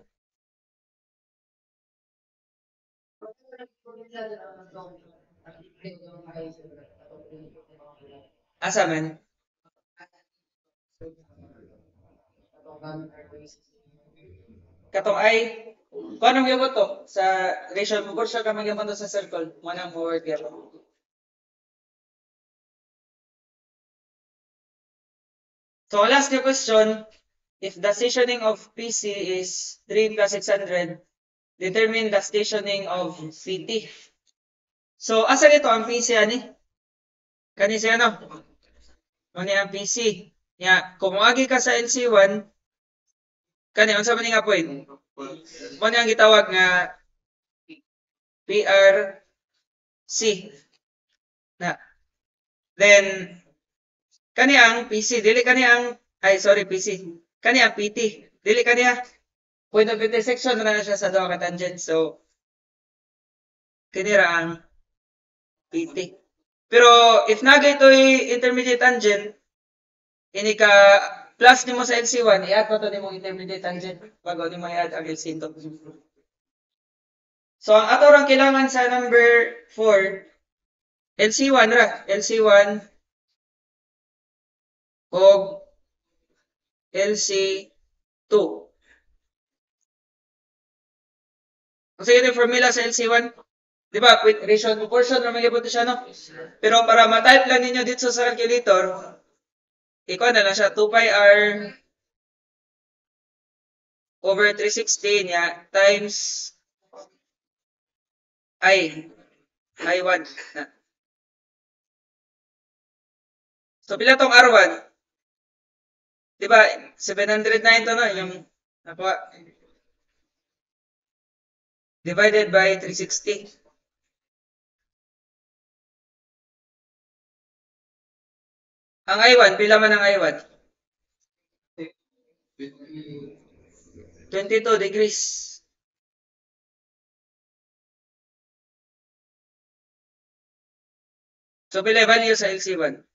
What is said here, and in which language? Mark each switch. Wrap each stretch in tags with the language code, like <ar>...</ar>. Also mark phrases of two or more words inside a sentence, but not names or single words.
<ceb>Asa man? Katong ay, kung anong gyapon to? Sa</ceb> <en>ratio proportion</en> <ceb>ka magyapon to sa circle. Mo nang forward gyapon.</ceb> <en>So last question, if the stationing of PC is 3 plus 600, determine the stationing of PT.</en> <ceb>So asa dito ang PC ani? Kani siya no? Kani ang PC. Ya, kung agi ka sa LC1, kani unsa man nga point? Mo ang gitawag nga PRC. Na. Then kani ang PC, dili kani ang PC. Kani ang PT. Dili kani</ceb> <en>point of intersection</en> <ceb>na siya sa duha ka tangent. So kini ra ang PT. Pero if nagay to'y</ceb> <en>intermediate tangent,</en> <ceb>ini ka plus nimo sa LC1, i-add mo to nimo</ceb> <en>intermediate tangent</en> <ceb>bago nimo i-add ang LC2. So ang ato rang kailangan sa number 4, LC1 ra, LC1 o LC2. Kasi yung formula sa LC1, di ba, with</ceb> <en>ratio proportion</en> <ceb>na magyapon siya, no? Pero para ma-type lang ninyo dito sa calculator, ikaw na lang siya,</ceb> <en>2 pi r over 360</en> <ceb>niya times I1 na. So, pila tong R1? Di ba, 709 to, no? Yung nakuha.</ceb> <en>Divided by 360.</en> <ceb>Ang I1, pila man ang I1? 22 degrees. So, pila value sa LC1?</ceb>